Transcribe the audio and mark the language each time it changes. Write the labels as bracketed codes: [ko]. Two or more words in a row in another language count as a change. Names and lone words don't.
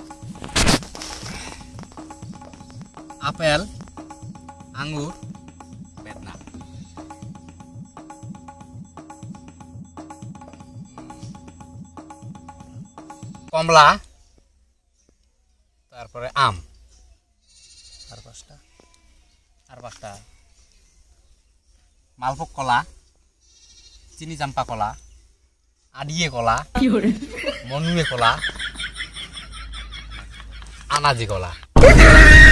[bn] আপেল, আঙ্গুর, বেদনা। কমলা, তারপরে আম। আর পাঁচটা মালভোগ কলা, চিনি চাম্পা কলা, আডিয়ে কলা, মনুয়ে কলা, আনাজি কলা।